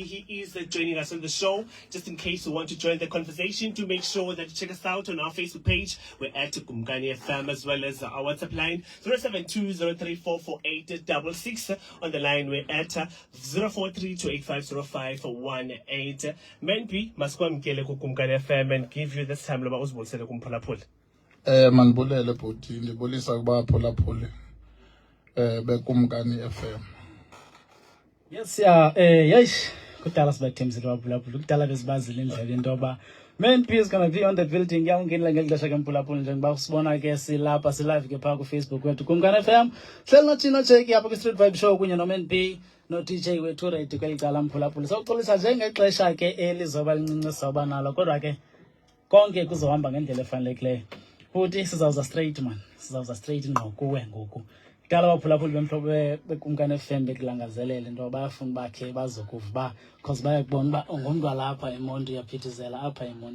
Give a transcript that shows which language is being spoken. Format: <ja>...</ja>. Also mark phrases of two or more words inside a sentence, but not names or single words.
<en>He is joining us on the show. Just in case you want to join the conversation, do make sure that you check us out on our Facebook page. We're at Kumkani FM, as well as our WhatsApp line 0720344866. On the line, we're at 0432850518.</en> <xh>Man B, maskwamkele ku Kumkani FM</xh> <en>and give you this time</en> <xh>loba uzibulise kumphulaphula. Manibulele bhuti, ndibulisa kuba phulaphule bekumkani FM. Yes, yes. Kudala sibathemzile waphulaphula. Kudala besibazile indlela into yoba Man B</xh> <en>is gonna be on the building.</en> <xh>Yawungena ngexesha kemphulaphula njengoba usibona ke silapha silive ke phaa ku Facebook wethu Kumkani FM. Hleli noThina Jake apha ku Street Vibe Show kunye no Man B no DJ wethu ready kwelicala mphulaphula. Sokuxolisa njengexesha ke elizoba lincinci soba nalo kodwa ke konke kuzohamba ngendlela efanelekileyo. Futhi sizawuza</xh> <en>straight man.</en> <xh>Sizawuza straight ngqo kuwe ngoku. Kudala abaphulaphuli bemhlobo bekumkani FM bekulangazelele into bayafuna bakhe bazokuva ba because bayakubona ba ungumntu lapha eMonti uyaphithizela apha eMonti.</xh>